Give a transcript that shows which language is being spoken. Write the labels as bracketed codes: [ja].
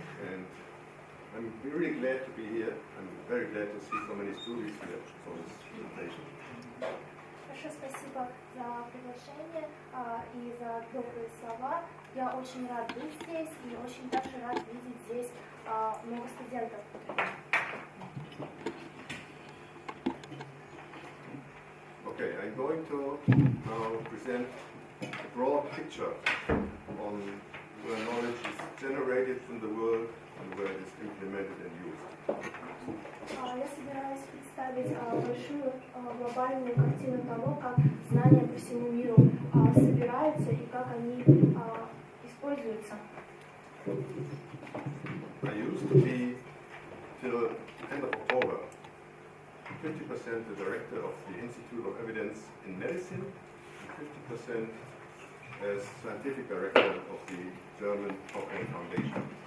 [en] and I'm really glad to be here. I'm very glad to see so many students here for this presentation. [ru] Большое спасибо за приглашение и за добрые слова. Я очень рад быть здесь и очень также рад видеть здесь много студентов. [en] Okay, I'm going to now present a broad picture on where knowledge is generated from the world and where it is implemented and used. [ru] Я собираюсь представить большую глобальную картину того, как знания по всему миру собираются и как они используются. [en] I used to be, till the end of October, 50% the director of the Institute of Evidence in Medicine, and 50% as scientific director of the German Cochrane Foundation.